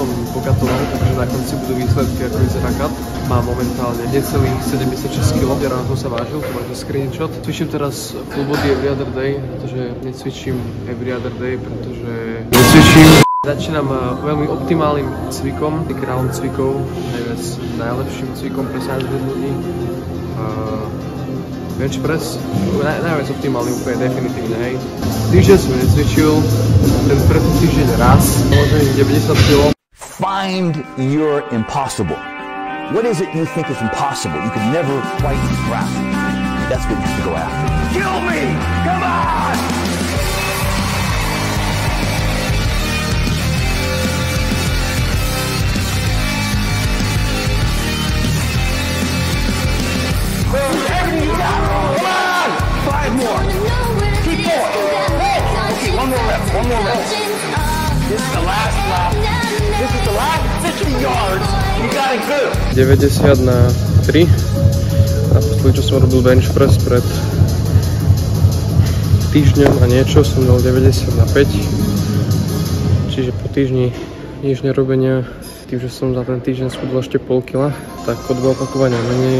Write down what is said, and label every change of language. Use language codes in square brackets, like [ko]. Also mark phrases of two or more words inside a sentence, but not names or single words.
[sk] pokatoval, takže na konci budú výsledky, ako vyzerá kat. Mám momentálne necelých 76 kg, ráno som sa vážil, to máte screenshot. Cvičím teraz [en] full body every other day, [sk] pretože necvičím [en] every other day, [sk] pretože Začínam veľmi optimálnym cvikom, kráľom cvikov, najlepším cvikom pre sádzby ľudí. [en] Bench press, [sk] najviac optimálny úplne definitívne, hej. Týždeň som necvičil, ten prvý týždeň raz, možno 90 kg. [en] Find your impossible. What is it you think is impossible? You can never quite grasp. That's what you should go after. Kill me! Come on! Everything you got! Come on! 5 more! Keep going! Okay, one more rep. This is the last lap. This is the last 50 yards. You got it good. [sk] 90 na 3. Naposledy, čo som robil [en] bench press [sk] pred týždňom a niečo, som dal 90 na 5. Čiže po týždni nič nerobenia, tým, že som za ten týždeň schudol ešte pol kila, tak o 2 opakovania menej.